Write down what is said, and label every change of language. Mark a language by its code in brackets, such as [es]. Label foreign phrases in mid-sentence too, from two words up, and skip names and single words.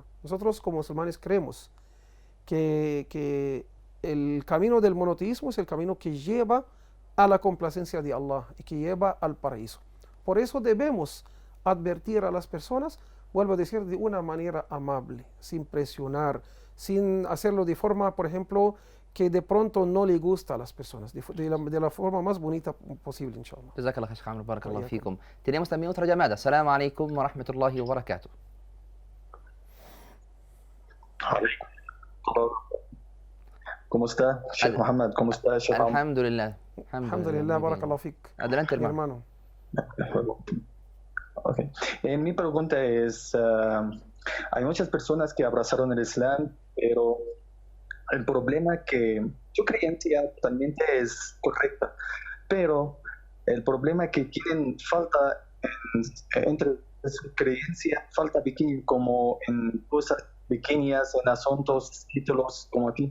[es] Nosotros como musulmanes creemos que el camino del monoteísmo es el camino que lleva a la complacencia de Allah y que lleva al paraíso. Por eso debemos advertir a las personas, vuelvo a decir, de una manera amable, sin presionar, sin hacerlo de forma, por ejemplo, que de pronto no le gusta a las personas, de la forma más bonita posible, inshallah. [ar] جزاك الله خير, Sheikh Amr. Barakallahu Wayakum. fikum. [es] Tenemos también otra llamada. [ar] السلام عليكم ورحمة الله وبركاته. [es] ¿Cómo está, Sheikh Mohammed? ¿Cómo está, Sheikh Amr? [ar] Alhamdulillah. الحمد لله بارك الله فيك. [es] Adelante, Mi hermano. Okay. Mi pregunta es, hay muchas personas que abrazaron el Islam, pero el problema que su creencia totalmente es correcta, pero el problema que tienen falta entre su creencia, falta pequeño, como en cosas pequeñas, en asuntos, títulos, como aquí.